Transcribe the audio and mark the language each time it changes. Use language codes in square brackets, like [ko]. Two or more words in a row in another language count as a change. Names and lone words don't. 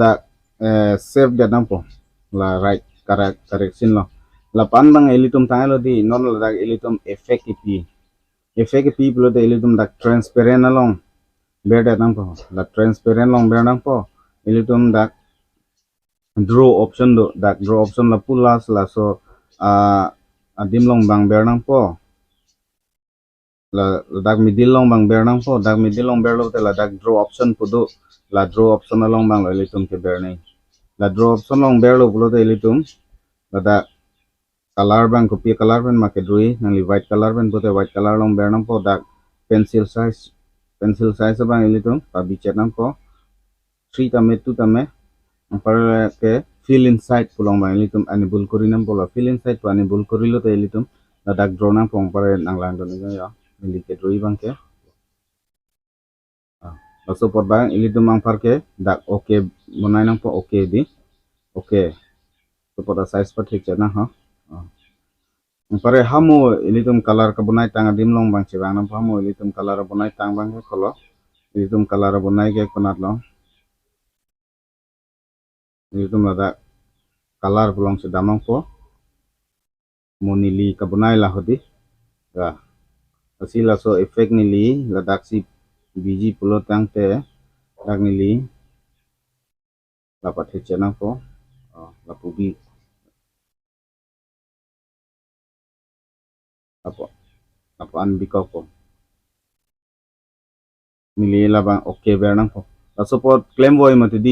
[mjw] dak save dat nang po la [en] right correction [mjw] lo la pan bang ilitum tangelo di non la dak ilitum effect pi pulo de ilitum dak transparent along beda nang po la transparent long ber nang po ilitum dak [en] draw option [mjw] do dak [en] draw option [mjw] la pulas la so adim long bang ber nang po la dak middle long bang ber nang po dak middle long ber lo te la dak [en] draw option [mjw] pudo la [en] draw option [mjw] along bang lo ilitum ke ber nei la [en] draw option [mjw] long ber lo pulo de ilitum la dak color bang kopi [en] color pen make [mjw] drui nangli [en] white color pen [mjw] bote [en] white color [mjw] long ber nang po dak [en] pencil size [mjw] bang ilitum pabi chat nang po 3 tame 2 tame ampar ke [en] fill inside [mjw] pulong bang ilitum enable kori nang pola [en] fill inside [mjw] to enable kori lo te ilitum la dak draw nang pong pare nang lang don ya nili ke drui bang ke support bang ilitum ampar ke dak okay monai nang po okay di okay [en] support size [mjw] pa thik chat na ha pare hamu ilitum color ka bunai tang adim long bang chibang nam hamu ilitum color bunai tang bang ke kolo ilitum color bunai ke konat long ilitum lada color belong sedamang po monili ka bunai la hodi ya asila so effect nili ladak si biji pulo tang te dak nili lapat hecena po lapubi apa an bikau po nili labang okay bernang po la [en] support claim [mjw] boy mati di